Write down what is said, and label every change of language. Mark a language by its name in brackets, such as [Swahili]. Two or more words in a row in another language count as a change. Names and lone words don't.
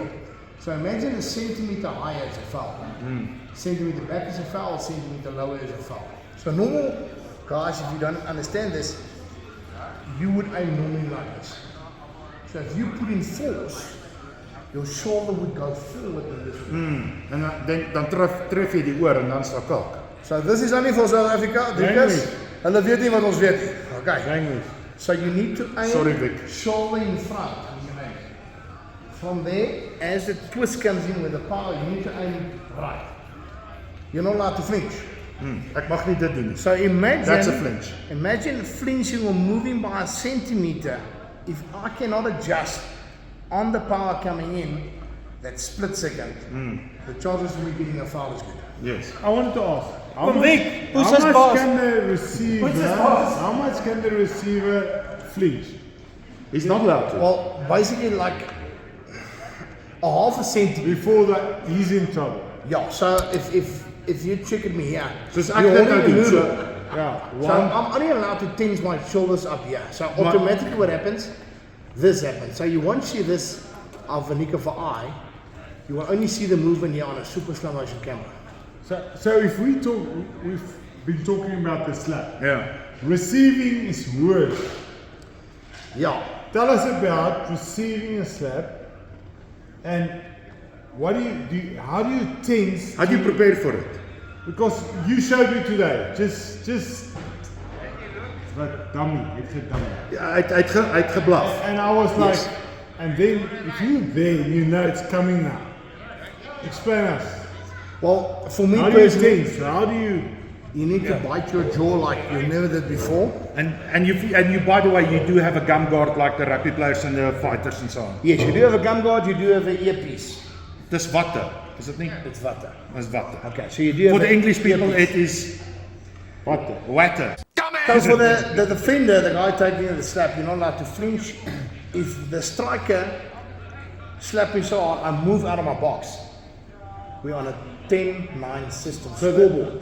[English] So imagine a centimeter higher is a foul. Centimeter back is a foul, centimeter lower is a foul. So normal guys, if you don't understand this, you would aim normally like this. So if you put in force, your shoulder would go forward in this way. [Afrikaans] En dan tref jy die oor en dan staan kalk. [English] So this is only for South Africa. [Afrikaans] Because hulle weet nie wat ons weet nie. [English] Okay. Language. So you need to aim Sorry, Vic. shoulder in front. From there, as the twist comes in with the power, you need to aim right. You're not allowed to flinch. [Afrikaans] Ek mag nie dit doen nie. [English] So imagine That's a flinch. Imagine flinching or moving by a centimeter. If I cannot adjust on the power coming in, that split second, the chances of me getting a foul is good. Yes. I wanted to ask. How Kom, much, Vic, how push us much past. can the receiver? Push us past. How much can the receiver flinch? He's not allowed to. Well, basically like a half a centimeter. Before that, he's in trouble. Yeah, so if you check at me here, Soos you're [Afrikaans] ek dit nou [English] holding the [Afrikaans] doen. [English] noodle. So, Yeah. So I'm only allowed to tense my shoulders up here. So automatically what happens, this happens. So you won't see this of a nick of an eye. You will only see the movement here on a super slow motion camera. So if we talk, we've been talking about the slap. yeah. Receiving is worse. Yeah. Tell us about receiving a slap and what do you how do you tense? How do you prepare for it? Because you showed me today, just like dummy, it's a dummy. [Afrikaans] Ja, hy het geblaf. [English] And I was like, Yes. and then if you're there, you know it's coming now. Explain us. Well, for me How do you personally, tense? How do you? you need to bite your jaw like you never did before. And you by the way, you do have a gum guard like the rugby players and the fighters and so on. Yes, you do have a gum guard, you do have an earpiece. [Afrikaans] Dis watte. Is dit nie? [English] It's water. [Afrikaans] Dis watte. [English] Okay, so you do have For the an English people earpiece. it is What? water. So for the defender, the guy taking the slap, you're not allowed to flinch. If the striker slap me so hard, I move out of my box. We're on a 10-9 system scoreboard.